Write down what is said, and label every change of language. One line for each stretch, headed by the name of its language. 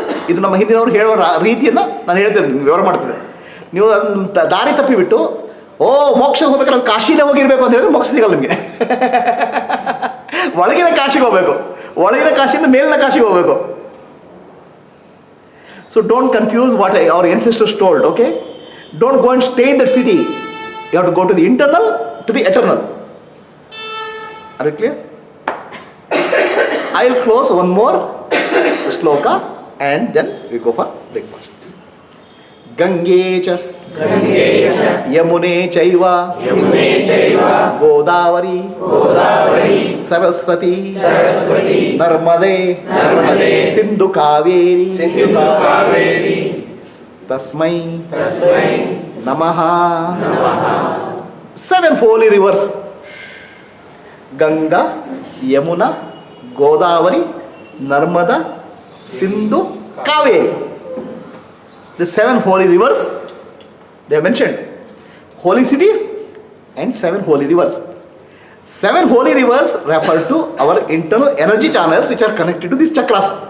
Kannada: ಇದು ನಮ್ಮ ಹಿಂದಿನವರು ಹೇಳೋ ರೀತಿಯನ್ನು ನಾನು ಹೇಳ್ತೇನೆ, ವಿವರ ಮಾಡ್ತಿದ್ದೆ. ನೀವು ಅದನ್ನು ದಾರಿ ತಪ್ಪಿಬಿಟ್ಟು ಮೋಕ್ಷ ಹೋಗ್ಬೇಕಾದ್ರೆ ಕಾಶಿನೇ ಹೋಗಿರ್ಬೇಕು ಅಂತ ಹೇಳಿದ್ರೆ ಮೋಕ್ಷ ಸಿಗಲ್ಲ ನಿಮಗೆ. ಒಳಗಿನ ಕಾಶಿಗೆ ಹೋಗ್ಬೇಕು, ಒಳಗಿನ ಕಾಶಿಯಿಂದ ಮೇಲಿನ ಕಾಶಿಗೆ ಹೋಗ್ಬೇಕು.
English: So don't confuse what our ancestors told. Okay, don't go and stay in that city. You have to go to the internal, to the eternal. Are you clear? I will close one more shloka and then we go for breakfast.
Sanskrit: Gange cha Yamuna ಚೈವ ಗೋದಾವರಿ ಸರಸ್ವತಿ ನರ್ಮದೆ ಸಿಂಧು ಕಾವೇರಿ ತಸ್ಮೈ ನಮಃ.
English: 7 holy rivers: Ganga, Yamuna, Godavari, Narmada, Sindhu, Kaveri. The 7 holy rivers, they have mentioned holy cities and 7 holy rivers. 7 holy rivers refer to our internal energy channels which are connected to these chakras.